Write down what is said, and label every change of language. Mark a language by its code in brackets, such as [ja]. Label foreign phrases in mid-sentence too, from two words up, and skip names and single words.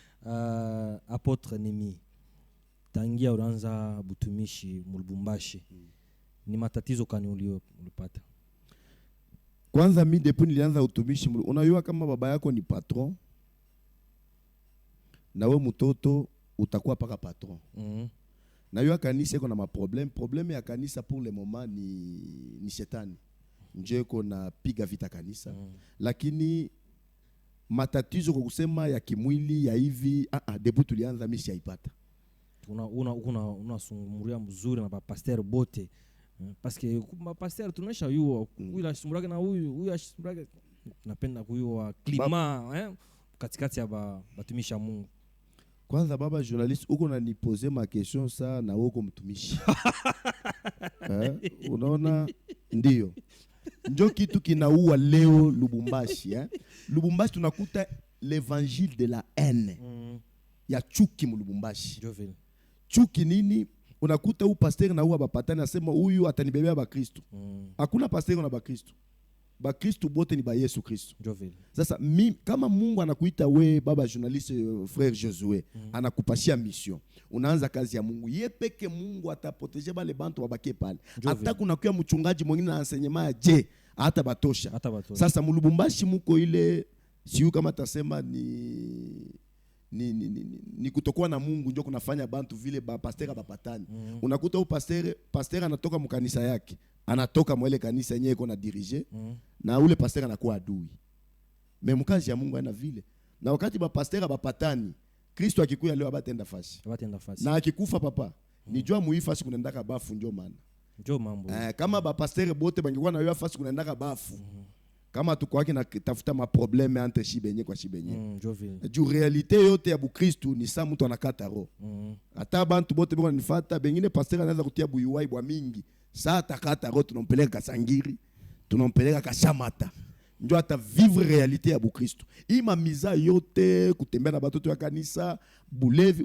[sw] Apotre Nemi, tangia unaanza butumishi Mulubumbashi, ni matatizo kani ulipata? Kwanza mimi depuis nilianza utumishi, unajua kama baba yako ni patron na wewe mtoto utakuwa paka patron. Na hiyo kanisa iko na problème ya kanisa [fr] pour le moment [sw] ni shetani. Nje kuna piga vita kanisa. Lakini matatizo kwa kusema ya kimwili ya hivi debu tulianza mimi siaipata. Unasumuria mzuri na pasteur bote. [fr] Parce que pasteur [sw] tunaisha yuo huyu asumurake na huyu asumurake napenda kuyua klima katikati ya batumisha Mungu. Kwanza baba journaliste uko unanipoze ma question ça na uko mtumishi. Unaona ndio. Ndio kitu kinaua leo Lubumbashi Lubumbashi tunakuta [fr] l'évangile de la haine. [sw] Ya chuki mu Lubumbashi. Chuki nini? Unakuta u pasteur na ba patani anasema huyu atanibebea ba Kristo. Hakuna pasteur na ba Kristo. Ba Kristo bote ni ba Yesu Kristo. Sasa kama Mungu anakuita we baba journaliste frère Josué, anakupashia mission. Unaanza kazi ya Mungu. Yeye peke Mungu ataproteger bale bantu wabaki pale. Hata kuna kwa mchungaji mwingine na enseignement je, hata batosha. Sasa mulubumbashi muko ile siu kama tasema ni kutokuwa na Mungu ndio kunafanya bantu vile ba pasteur bapatani. Unakuta u pasteur anatoka mkanisa yake, anatoka mwele kanisa yenyewe iko na dirige na ule pasteur anakuwa adui. Mkazi ya Mungu ana vile. Na wakati ba pasteur bapatani, Kristo akikuya leo abatenda fasi. Na akikufa papa, nijua muifasi kunaendaka bafu ndio maana. Ndio mambo. Kama ba pasteur bote bangekuwa na yo fasi kunaendaka bafu. Kama tukwaki na tafuta ma [fr] problème entre [sw] shibenye kwa shibenye. Juu realite yote ya Bukristo ni sa mtu anakata roho. Hata bantu bote biko nifata bengine pasteur anaanza kutia buyuwai bwa mingi. Sa atakata roho tunampeleka Kasangiri, tunampeleka Kashamata. Ndio hata [fr] vivre realite [sw] ya Bukristo. Ima miza yote kutembea na batoto ya kanisa, bulevi.